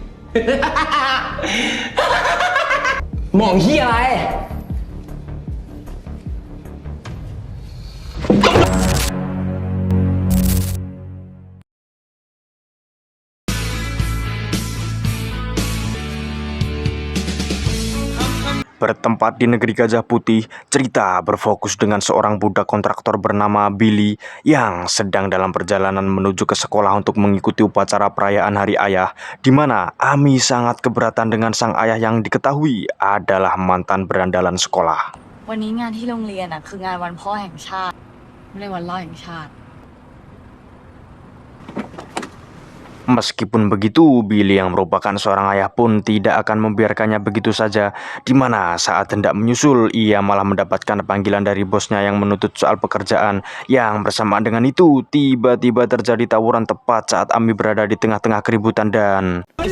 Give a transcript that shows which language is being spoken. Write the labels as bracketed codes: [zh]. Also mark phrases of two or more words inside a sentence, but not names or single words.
[th] มองเฮียอะไร [id] Bertempat di negeri Gajah Putih, cerita berfokus dengan seorang budak kontraktor bernama Billy yang sedang dalam perjalanan menuju ke sekolah untuk mengikuti upacara perayaan Hari Ayah, di mana Ami sangat keberatan dengan sang ayah yang diketahui adalah mantan berandalan sekolah. [th] วันนี้งานที่โรงเรียนคืองานวันพ่อแห่งชาติไม่ใช่วันพ่อแห่งชาติ [id] Meskipun begitu, Billy yang merupakan seorang ayah pun tidak akan membiarkannya begitu saja, di mana saat hendak menyusul, ia malah mendapatkan panggilan dari bosnya yang menuntut soal pekerjaan. Yang bersamaan dengan itu, tiba-tiba terjadi tawuran tepat saat Ami berada di tengah-tengah keributan dan...